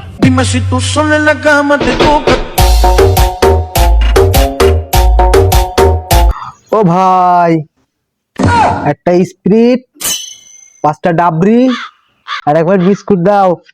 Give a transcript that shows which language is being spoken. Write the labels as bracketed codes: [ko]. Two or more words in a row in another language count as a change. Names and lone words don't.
[es] Dime si tú sola en la cama te toca. [bn] ও ভাই, একটা স্প্রিট, 5টা ডাবরি আর একবার বিস্কুট দাও।